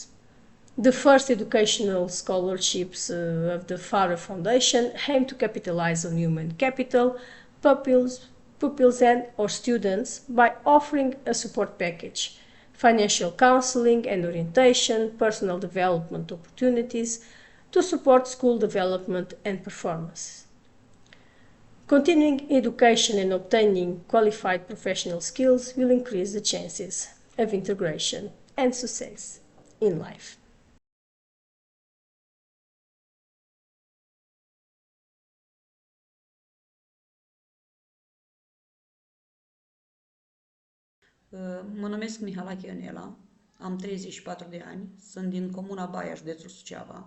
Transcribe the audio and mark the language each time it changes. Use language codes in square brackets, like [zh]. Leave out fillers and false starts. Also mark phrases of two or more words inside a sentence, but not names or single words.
[en] The first educational scholarships of the FARA Foundation aim to capitalize on human capital, pupils and or students by offering a support package, financial counseling and orientation, personal development opportunities to support school development and performance. Continuing education and obtaining qualified professional skills will increase the chances of integration and success in life. [ro] Mă numesc Mihalache Ionela, am 34 de ani, sunt din comuna Baia, județul Suceava.